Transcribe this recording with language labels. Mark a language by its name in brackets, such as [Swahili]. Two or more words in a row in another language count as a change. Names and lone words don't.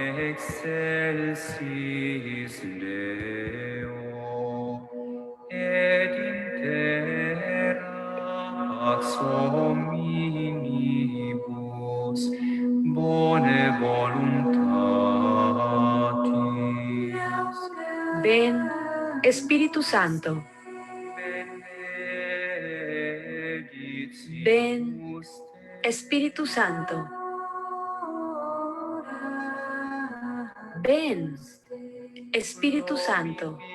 [Latin] excelsis Deo, et in terra pax hominibus bone voluntatis. [Spanish] Ven, Espíritu Santo. Ven, Espíritu Santo. Ven, Espíritu Santo.